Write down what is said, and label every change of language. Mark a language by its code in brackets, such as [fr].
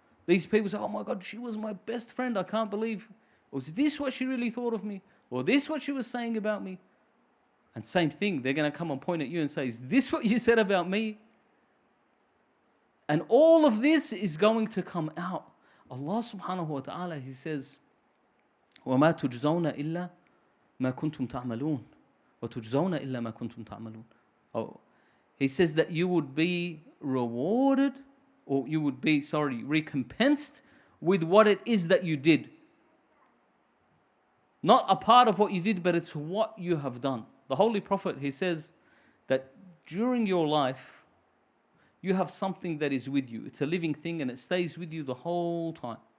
[en] These people say, oh my God, she was my best friend. I can't believe. Was this what she really thought of me? Or this what she was saying about me? And same thing, they're going to come and point at you and say, is this what you said about me? And all of this is going to come out. [ar] Allah subhanahu wa ta'ala, [en] He says, [ar] وَمَا تُجْزَوْنَ إِلَّا مَا كُنْتُمْ تَعْمَلُونَ وَتُجْزَوْنَ إِلَّا مَا كُنْتُمْ تَعْمَلُونَ. [en] Oh, He says that you would be rewarded, or you would be, recompensed with what it is that you did. Not a part of what you did, but it's what you have done. The Holy Prophet, he says that during your life, you have something that is with you. It's a living thing and it stays with you the whole time.